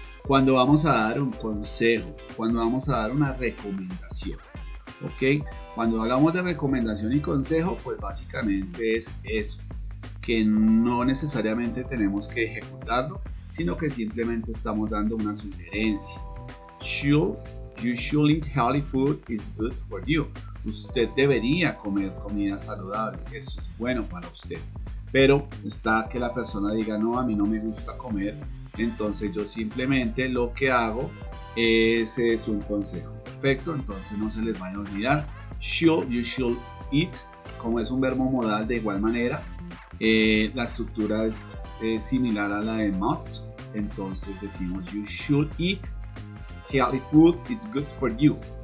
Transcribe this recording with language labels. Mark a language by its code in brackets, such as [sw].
[es] Cuando vamos a dar un consejo, cuando vamos a dar una recomendación. ¿Ok? Cuando hablamos de recomendación y consejo, pues básicamente es eso. Que no necesariamente tenemos que ejecutarlo, sino que simplemente estamos dando una sugerencia. [en] You should eat healthy food, is good for you. [es] Usted debería comer comida saludable, eso es bueno para usted. Pero está que la persona diga, no, a mí no me gusta comer, entonces yo simplemente lo que hago es un consejo. Perfecto, entonces no se les vaya a olvidar. [en] You should eat, [es] como es un verbo modal de igual manera, la estructura es similar a la de must, entonces decimos [en] you should eat healthy food, it's good for you.